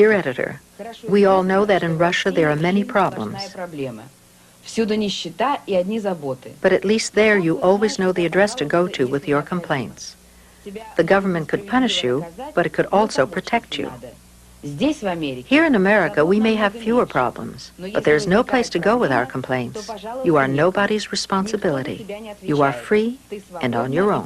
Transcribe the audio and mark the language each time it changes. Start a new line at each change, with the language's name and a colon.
English: Dear editor, we all know that in Russia there are many problems.
Russian: Всюду нищета и одни заботы.
English: But at least there you always know the address to go to with your complaints. The government could punish you, but it could also protect you.
Russian: Здесь, в Америке,
English: Here in America, we may have fewer problems, but there's no place to go with our complaints. You are nobody's responsibility. You are free and on your own.